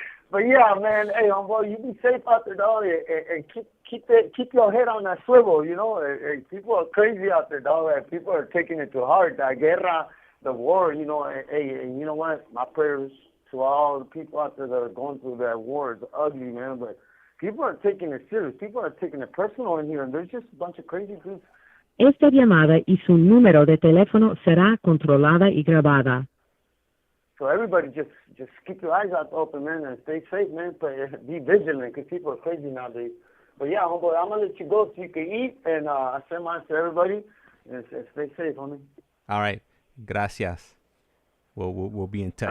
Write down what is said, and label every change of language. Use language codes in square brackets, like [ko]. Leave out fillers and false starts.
[en] But yeah, man, hey, homeboy, you be safe out there, dog, and keep your head on that swivel, people are crazy out there, dog, and people are taking it to heart. [es] La guerra, [en] the war, and you know what? My prayers to all the people out there that are going through that war. It's ugly, man, but people are taking it serious. People are taking it personal in here, and there's just a bunch of crazy groups. [es] Esta llamada y su número de teléfono será controlada y grabada. [en] So everybody just keep your eyes out open, man, and stay safe, man. But be vigilant, because people are crazy nowadays. But yeah, homeboy, I'm gonna let you go so you can eat, and I send mine to everybody, and stay safe, homie. All right, gracias. We'll be in touch.